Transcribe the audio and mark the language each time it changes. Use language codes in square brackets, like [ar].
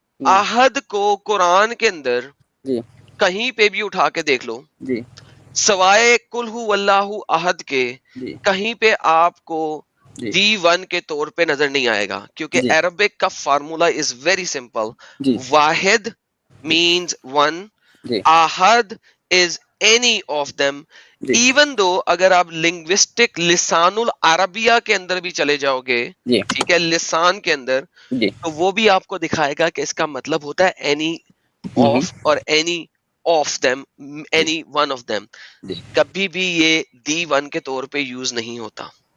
[ur] احد کو قرآن کے اندر کہیں پہ بھی اٹھا کے دیکھ لو, سوائے [ar] قل هو اللہ احد [ur] کے کہیں پہ آپ کو D1 کے طور پہ نظر نہیں آئے گا, کیونکہ عربک کا فارمولا از ویری سمپل. [en] واحد means one, احد is any of them. [ur] Even though اگر آپ لنگوسٹک لسان العربیہ کے اندر بھی چلے جاؤ گے, ٹھیک ہے, لسان کے اندر, تو وہ بھی آپ کو دکھائے گا کہ اس کا مطلب ہوتا ہے [en] any of [ur] اور [en] any of them, any one of them. [ur] کبھی بھی یہ D1 کے طور پہ یوز نہیں ہوتا.